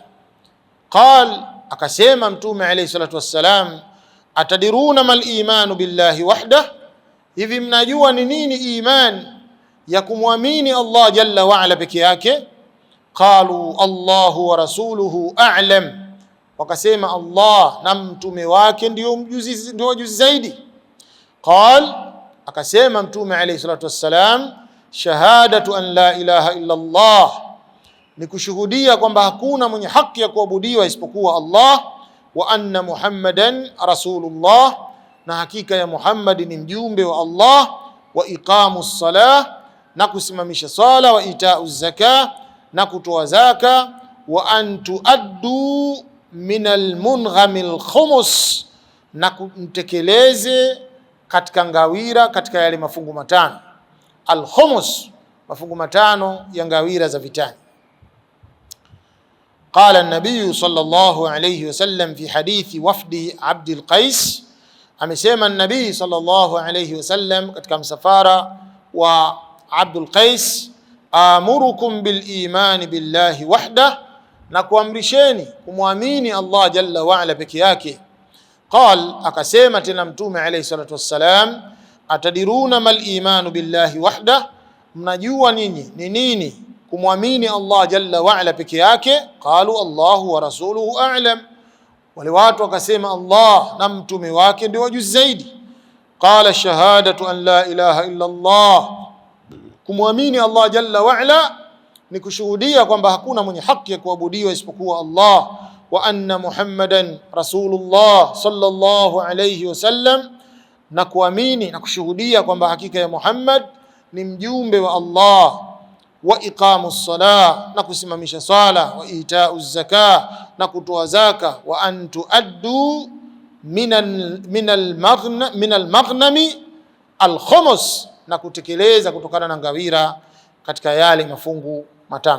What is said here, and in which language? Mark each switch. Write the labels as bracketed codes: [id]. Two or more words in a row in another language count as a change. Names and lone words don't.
[sw] Qal, akasema Mtume [ar] عليه الصلاة والسلام, أتدرون ما الإيمان بالله وحده, [sw] hivi mnajua ni nini iman ya kumwamini Allah [ar] جل وعلا [sw] peke yake? [ar] قالوا الله ورسوله أعلم, [sw] wakasema Allah na mtume wake ndio mjuzi zaidi. [ar] Qal, [sw] akasema Mtume [ar] عليه الصلاة والسلام شهادة أن لا إله إلا الله, [sw] ni kushuhudia kwamba hakuna mwenye haki ya kuabudiwa isipokuwa Allah, [ar] وأن محمدا رسول الله, [sw] na hakika ya Muhammad ni mjumbe wa Allah, [ar] وإقام الصلاة, [sw] na kusimamisha sala, [ar] وإيتاء الزكاة, [sw] na kutoa zaka, [ar] وأن تؤدوا من المغنم الخمس, [sw] na kumtekeleze katika ngawira, katika yale mafungu matano. Al-khumus, mafungu matano ya ngawira za vitani. [ar] قال النبي صلى الله عليه وسلم في حديث وفد عبد القيس, [sw] amesema an-nabii [ar] صلى الله عليه وسلم [sw] katika msafara wa Abdul Qais, [ar] آمركم بالإيمان بالله وحده, [sw] na kuamrisheni kumwamini Allah [ar] جل وعلا [sw] peke yake. Qal, akasema tena Mtume [ar] عليه الصلاة والسلام, أتدرون ما الإيمان بالله وحده, [sw] mnajua ninyi ni nini kumwamini Allah [ar] جل وعلا [sw] peke yake? [ar] قالوا الله ورسوله أعلم, [sw] wale watu wakasema Allah na mtume wake ndio wajuzi zaidi. [ar] قال شهادة أن لا إله إلا الله, [sw] kumwamini Allah [ar] جل وعلا [sw] ni kushuhudia kwamba hakuna mwenye haki ya kuabudiwa isipokuwa Allah, [ar] وأن محمدا رسول الله صلى الله عليه وسلم, [sw] na kuamini na kushuhudia kwamba hakika ya Muhammad ni mjumbe wa Allah, [ar] وإقام الصلاة, [sw] na kusimamisha sala, [ar] وإيتاء الزكاة, [sw] na kutoa zaka, [ar] وأن تؤدوا من المغنم الخمس, [sw] na kutekeleza kutokana na ngawira katika yale mafungu matano.